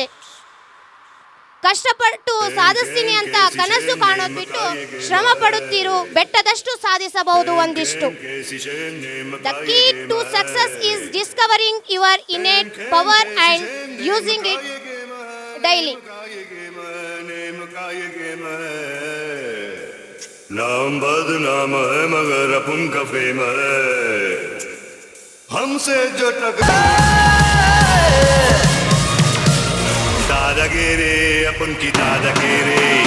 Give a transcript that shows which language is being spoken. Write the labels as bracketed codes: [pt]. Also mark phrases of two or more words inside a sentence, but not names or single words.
[kn] ಕಷ್ಟಪಟ್ಟು ಸಾಧಿಸ್ತೀನಿ ಅಂತ ಕನಸು ಕಾಣೋದು ಬಿಟ್ಟು ಶ್ರಮ ಪಡುತ್ತಿರು, ಬೆಟ್ಟದಷ್ಟು ಸಾಧಿಸಬಹುದು ಒಂದಿಷ್ಟು. [en] The key to success is discovering your innate power and using it daily. [hi] नाम बदनाम है मगर अपन का फेम है, हमसे जो दादागिरी अपन की दादागिरी.